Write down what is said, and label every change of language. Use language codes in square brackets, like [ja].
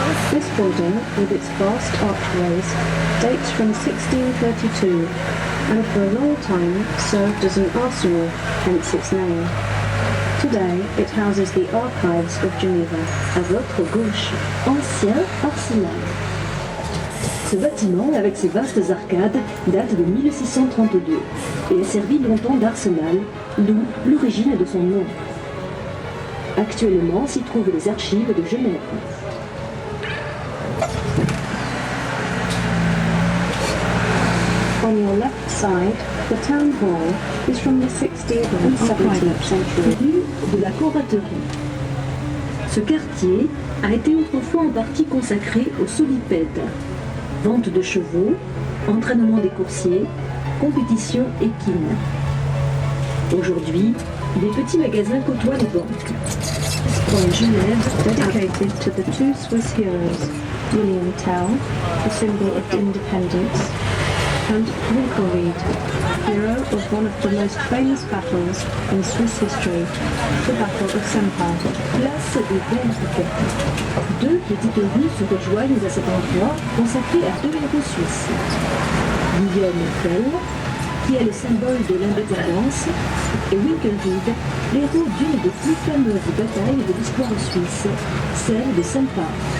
[en] This building, with its vast archways, dates from 1632 and for a long time served as an arsenal, hence its name. Today, it houses the archives of Geneva. [fr] À votre gauche, ancien arsenal. Ce bâtiment, avec ses vastes arcades, date de 1632 et a servi longtemps d'arsenal, d'où l'origine de son nom. Actuellement s'y trouvent les archives de Genève. [en] On your left side, the town hall is from the 16th and 17th century. [fr] Rue de la coraterie. Ce quartier a été autrefois en partie consacré aux solipèdes. Vente de chevaux, entraînement des coursiers, compétition équine. Aujourd'hui, des petits magasins côtoient les banques. En Genève, [en] Dedicated to the two Swiss heroes, William Tell, the symbol of independence, and Winkelried, hero of one of the most famous battles in Swiss history, the Battle of Sempach. [fr] place des Bergues. Deux petites rues se rejoignent à cet endroit consacré à deux héros suisses. Guillaume Tell, qui est le symbole de l'indépendance, et Winkelried, l'héros d'une des plus fameuses batailles de l'histoire suisse, celle de Sempach.